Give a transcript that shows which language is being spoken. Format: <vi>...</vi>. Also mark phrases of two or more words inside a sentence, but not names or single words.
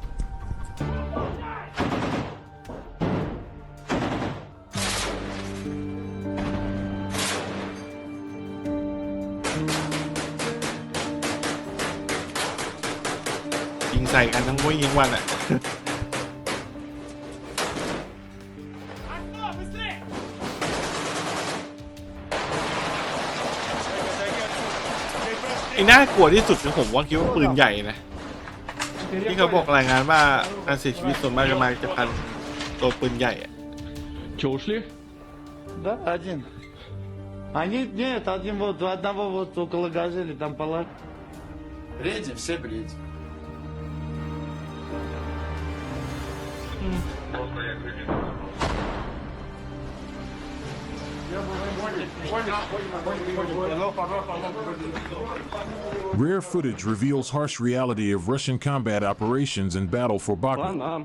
<th>ยิงใส่กันทั้งวันยิงวันอ่ะ ไอ้น่าก ลัวที่สุดคือผมว่าคิดว่าปืนใหญ่นะที่เขาบอกรายงานว่าการเสียชีวิตส่วนมากจะมาจากการตัวปืนใหญ่อะ</th> <ru>Че, ушли? Да, один. Они, нет, один вот, одного вот около газели, там пала. Бредим, все бредим.</ru> <en>Rare footage reveals harsh reality of Russian combat operations in battle for Bakhmut.</en>